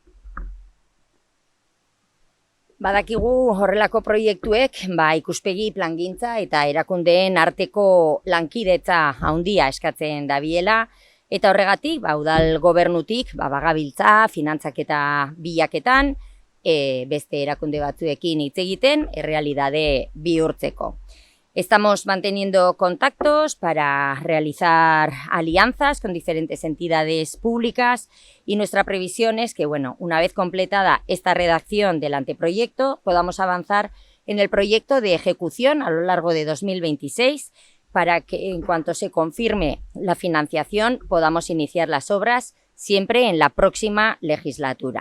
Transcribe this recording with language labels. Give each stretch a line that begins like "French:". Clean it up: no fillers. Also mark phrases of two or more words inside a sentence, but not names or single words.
Basque: Badakigu horrelako proiektuek ikuspegi plangintza eta erakundeen arteko lankidetza handia eskatzen dabiela, eta horregatik udal gobernutik bagabiltza finantzak eta bilaketan beste erakunde batzuekin hitz egiten errealidade bihurtzeko.
Spanish: Estamos manteniendo contactos para realizar alianzas con diferentes entidades públicas y nuestra previsión es que, una vez completada esta redacción del anteproyecto, podamos avanzar en el proyecto de ejecución a lo largo de 2026 para que, en cuanto se confirme la financiación, podamos iniciar las obras siempre en la próxima legislatura.